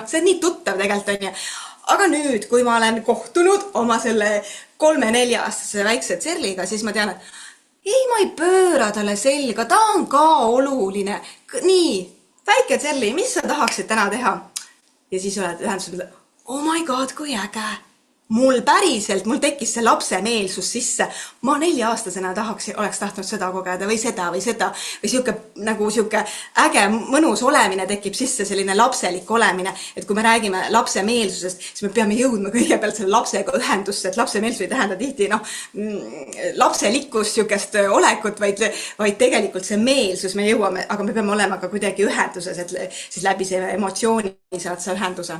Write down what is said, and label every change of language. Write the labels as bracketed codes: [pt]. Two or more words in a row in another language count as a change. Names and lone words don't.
[et] See on nii tuttav tegelikult, on ju. Aga nüüd, kui ma olen kohtunud oma selle 3-4-aastase väikse Tserliga, siis ma tean, et ei, ma ei pööra talle selga, ta on ka oluline. Nii, väike Tserli, mis sa tahaksid täna teha? ja siis oled ühenduses, [en] oh my god, [et] kui äge. Mul tekkis see lapsemeelsus sisse. Ma 4-aastasena oleks tahtnud seda kogeda või seda või seda või sihuke äge mõnus olemine tekib sisse, selline lapselik olemine. Et kui me räägime lapsemeelsusest, siis me peame jõudma kõigepealt selle lapsega ühendusse, et lapsemeelsus ei tähenda tihti lapselikkust, sihukest olekut, vaid tegelikult see meelsus, me jõuame, aga me peame olema ka kuidagi ühenduses, et siis läbi see emotsiooni saad sa ühenduse.